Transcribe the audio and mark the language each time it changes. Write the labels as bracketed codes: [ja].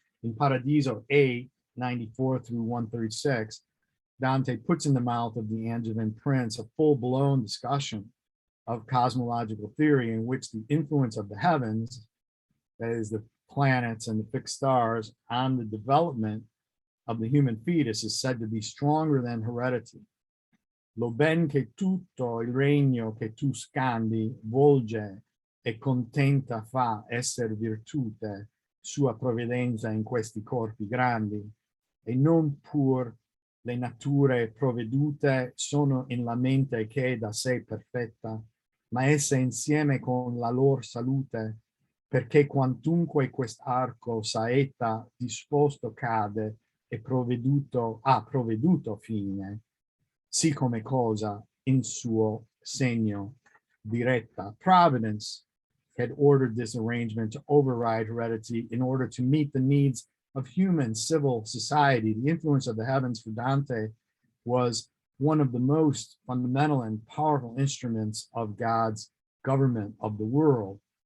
[en] In Paradiso 8, 94 through 136, Dante puts in the mouth of the Angevin prince a full-blown discussion of cosmological theory in which the influence of the heavens, that is the planets and the fixed stars, on the development of the human fetus is said to be stronger than heredity. [it] Lo ben che tutto il regno che tu scandi volge e contenta fa esser virtute sua provvidenza in questi corpi grandi, e non pur le nature provvedute sono in la mente che da sé perfetta, ma esse insieme con la lor salute, perché quantunque quest'arco saetta disposto cade e ha provveduto fine, sì come cosa in suo segno diretta. [en] Providence had ordered this arrangement to override heredity in order to meet the needs of human civil society. The influence of the heavens for Dante was one of the most fundamental and powerful instruments of God's government of the world.